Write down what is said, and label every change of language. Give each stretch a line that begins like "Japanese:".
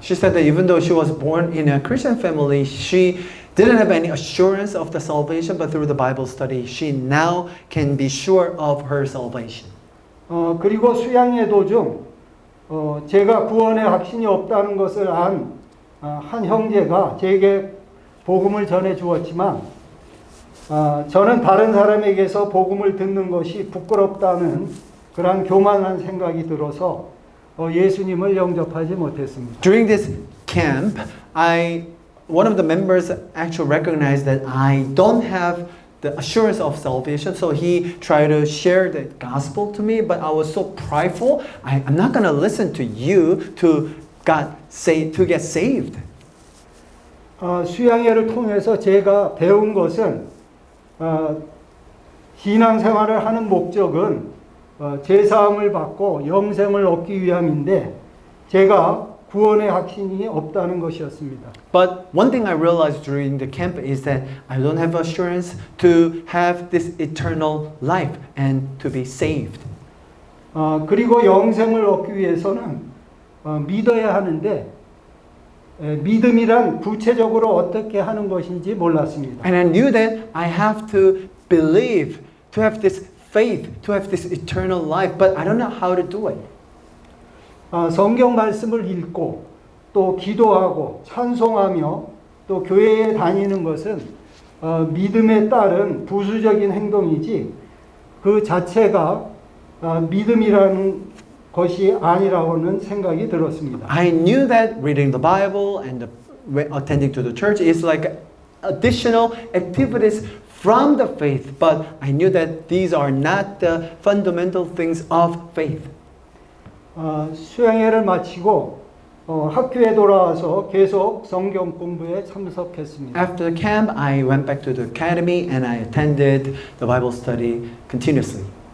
English: She said that even though she was born in a Christian family, she didn't have any assurance of the salvation, but through the Bible study, she now can be sure of her salvation.
Korean: 그리고 수양회 도중 제가 구원의 확신이 없다는 것을 안 한 형제가 제게 복음을 전해 주었지만 저는 다른 사람에게서 복음을 듣는 것이 부끄럽다는 그런 교만한 생각이 들어서 예수님을 영접하지 못했습니다.
English: During this camp, one of the members actually recognized that I don't have the assurance of salvation. So he tried to share the gospel to me, but I was so prideful. I'm not going to listen to you to get saved.
Korean: 수양회를 통해서 제가 배운 것은 신앙생활을 하는 목적은 제사함을 받고 영생을 얻기 위함인데 제가 구원의 확신이 없다는 것이었습니다.
English: But one thing I realized during the camp is that I don't have assurance to have this eternal life and to be saved.
Korean: 그리고 영생을 얻기 위해서는 믿어야 하는데 믿음이란 구체적으로 어떻게 하는 것인지 몰랐습니다.
English: And I knew that I have to believe, to have this faith, to have this eternal life, but I don't know how to do it.
Korean: 성경 말씀을 읽고 또 기도하고 찬송하며 또 교회에 다니는 것은 믿음에 따른 부수적인 행동이지 그 자체가 믿음이라는 것이 아니라고는 생각이 들었습니다.
English: I knew that reading the Bible and attending to the church is like additional activities from the faith, but I knew that these are not the fundamental things of faith.
Korean: 수양회를 마치고 학교에 돌아와서 계속 성경 공부에 참석했습니다.
English: After the camp, I went back to the academy and I attended the Bible study continuously.